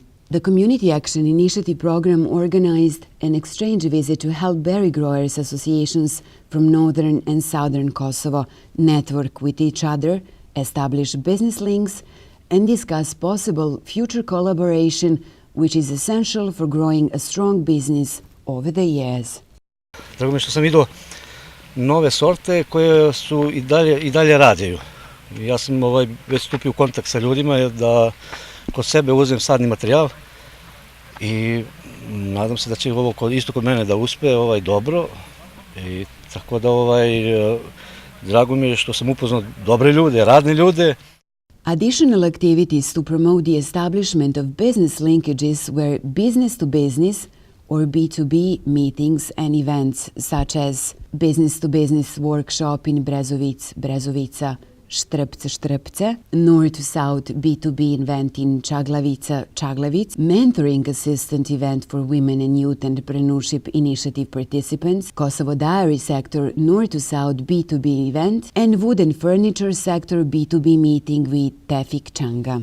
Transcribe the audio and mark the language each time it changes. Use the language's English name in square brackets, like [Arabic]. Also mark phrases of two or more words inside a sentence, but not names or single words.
[English] The Community Action Initiative program organized an exchange visit to help berry growers associations from northern and southern Kosovo network with each other, establish business links, and discuss possible future collaboration, which is essential for growing a strong business over the years. [Serbian] Drago mi što sam vidio nove sorte koje su i dalje rađaju. Ja sam već stupio u kontakt sa ljudima da kod sebe uzem sadni materijal i nadam se da će ovo isto kod mene da uspe dobro. I tako da drago mi je što sam upoznao dobre ljude, radne ljude. [English] Additional activities to promote the establishment of business linkages were business to business or B2B meetings and events such as business to business workshop in Brezovica, Štrpce, North to South B2B event in Čaglavic, mentoring assistant event for women and youth entrepreneurship initiative participants, Kosovo dairy sector North to South B2B event, and wood and furniture sector B2B meeting with Tefik Changa.